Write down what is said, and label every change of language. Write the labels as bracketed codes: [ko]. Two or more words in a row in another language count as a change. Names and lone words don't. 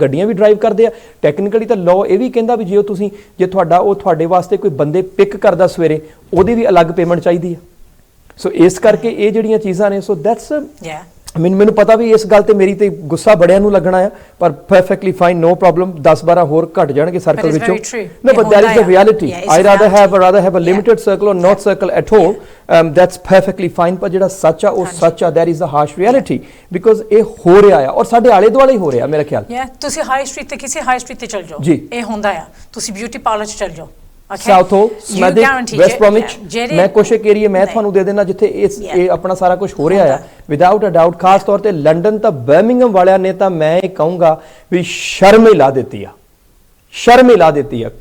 [pa] ਗੱਡੀਆਂ ਵੀ ਡਰਾਈਵ ਕਰਦੇ ਆ, ਟੈਕਨੀਕਲੀ ਤਾਂ ਲਾਅ ਇਹ ਵੀ ਕਹਿੰਦਾ ਵੀ ਜੇ ਤੁਹਾਡੇ ਵਾਸਤੇ ਕੋਈ ਬੰਦੇ ਪਿਕ ਕਰਦਾ ਸਵੇਰੇ, ਉਹਦੀ ਵੀ ਅਲੱਗ ਪੇਮੈਂਟ ਚਾਹੀਦੀ ਆ। ਸੋ ਇਸ ਕਰਕੇ ਇਹ ਜਿਹੜੀਆਂ ਚੀਜ਼ਾਂ ਨੇ, [en] so that's [pa] ਮੈਨੂੰ ਪਤਾ ਵੀ ਇਸ ਗੱਲ ਤੇ ਮੇਰੀ ਤੇ ਗੁੱਸਾ ਬੜਿਆਂ ਨੂੰ ਲੱਗਣਾ ਆ, ਪਰ [en] perfectly fine, no problem. [pa] 10-12 ਹੋਰ ਘਟ ਜਾਣਗੇ ਸਰਕਲ ਵਿੱਚੋਂ। [en] No, but that is the reality. I rather have a limited circle or not circle at all. That's perfectly fine. [pa] ਪਰ ਜਿਹੜਾ ਸੱਚ ਆ ਉਹ ਸੱਚ ਆ, [en] that is the harsh reality, because [pa] ਇਹ ਹੋ ਰਿਹਾ ਆ ਔਰ ਸਾਡੇ ਆਲੇ ਦੁਆਲੇ ਹੀ ਹੋ ਰਿਹਾ ਮੇਰੇ ਖਿਆਲ। ਤੁਸੀਂ ਹਾਈ ਸਟਰੀਟ ਤੇ ਕਿਸੇ ਹਾਈ ਸਟਰੀਟ ਤੇ ਚਲ ਜਾਓ, ਇਹ ਹੁੰਦਾ ਆ। ਤੁਸੀਂ ਬਿਊਟੀ ਪਾਰਲਰ 'ਚ ਚਲ ਜਾਓ, ਸਾਊਥ ਹੋ, ਸਮੈਡਿਕ, ਵੈਸਟ ਬ੍ਰੋਮਿਚ, ਮੈਂ ਕੁਛ ਇੱਕ ਏਰੀਆ ਮੈਂ ਤੁਹਾਨੂੰ ਦੇ ਦੇਣਾ ਜਿੱਥੇ ਇਹ ਆਪਣਾ ਸਾਰਾ ਕੁਝ ਹੋ ਰਿਹਾ ਆ, [en] without a doubt. [pa] ਖਾਸ ਤੌਰ ਤੇ ਲੰਡਨ ਤਾਂ ਬਰਮਿੰਗਮ ਵਾਲਿਆਂ ਨੇ ਤਾਂ ਮੈਂ ਇਹ ਕਹੂੰਗਾ ਵੀ ਸ਼ਰਮ ਹੀ ਲਾ ਦਿੱਤੀ ਆ, ਸ਼ਰਮ ਹੀ ਲਾ ਦਿੱਤੀ ਆ।